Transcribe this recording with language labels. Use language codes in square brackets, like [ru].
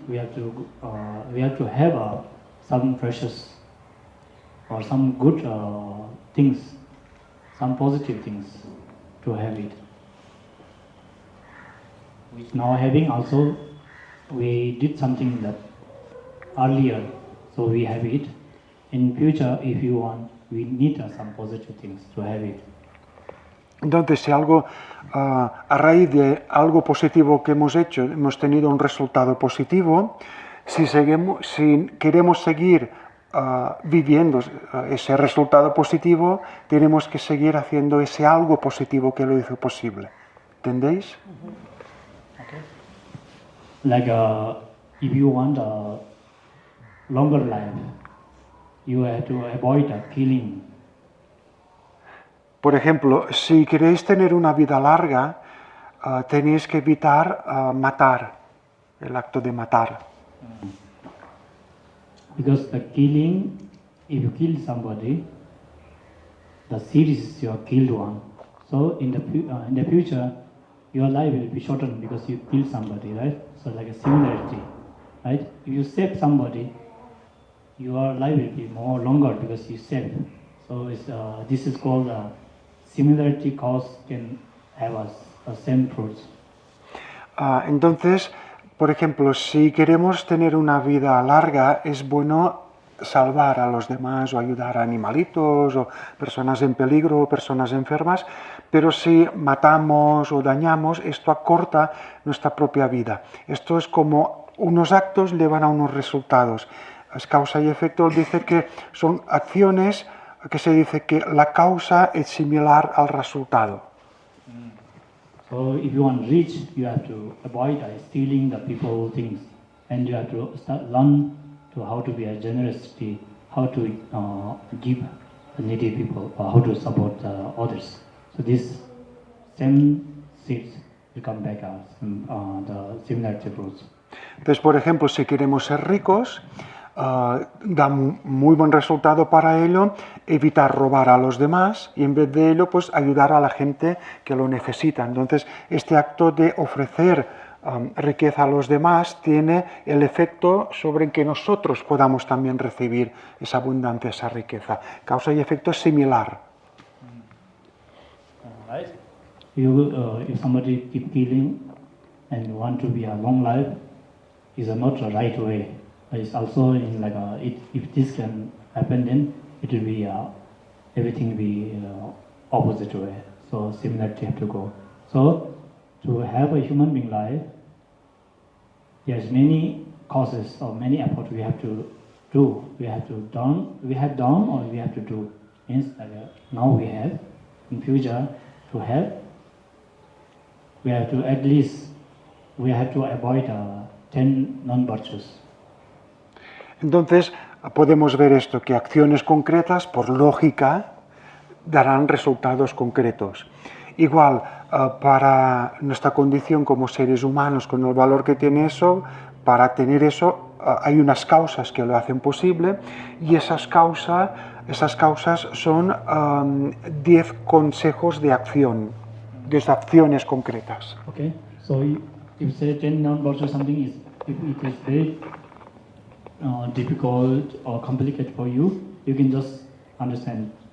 [en] We have to have some precious or some good things, some positive things to have it. Now having also, we did something that earlier, so we have it. In future, if you want, we need some positive things to have it. [es] Entonces, si algo, a raíz de algo positivo que hemos hecho, hemos tenido un resultado positivo, si queremos seguir viviendo ese resultado positivo, tenemos que seguir haciendo ese algo positivo que lo hizo posible. ¿Entendéis? [en] Okay. Like if you want a longer life, you have to avoid killing. [es] Por ejemplo, si queréis tener una vida larga, tenéis que evitar matar, el acto de matar. [en] Because the killing, if you kill somebody, the seed is your killed one. So in the future, your life will be shortened because you kill somebody, right? So like a similarity, right? If you save somebody, your life will be more longer because you save. So this is called similarity cause can have a same fruits. [es] Entonces, por ejemplo, si queremos tener una vida larga, es bueno salvar a los demás o ayudar a animalitos o personas en peligro o personas enfermas, pero si matamos o dañamos, esto acorta nuestra propia vida. Esto es como unos actos llevan a unos resultados. Es causa y efecto, dice que son acciones que se dice que la causa es similar al resultado. [en] So if you want rich, you have to avoid stealing the people things, and you have to learn to how to be a generosity, how to give the needy people, or how to support others. So this same seeds will come back as the similarity fruits. [es] Entonces, por ejemplo, si queremos ser ricos, da muy buen resultado para ello evitar robar a los demás y en vez de ello pues ayudar a la gente que lo necesita. Entonces este acto de ofrecer riqueza a los demás tiene el efecto sobre que nosotros podamos también recibir esa abundancia, esa riqueza. Causa y efecto es similar. [en] Right. If somebody keep killing and want to be a long life, is not the right way. It's also in like if this can happen, then it will be everything will be opposite way. So similarity have to go. So to have a human being life, there's many causes or many efforts we have to do. We have done or we have to do. Means now we have, in future to have, we have to at least, we have to avoid 10 non-virtues. [es] Entonces, podemos ver esto, que acciones concretas, por lógica, darán resultados concretos. Igual, para nuestra condición como seres humanos, con el valor que tiene eso, para tener eso hay unas causas que lo hacen posible y esas causas son 10 consejos de acción, 10 acciones concretas. [en] Okay, so if you say 10 non-virtues, something is, if it is very difficult or complicated for you, you can just understand.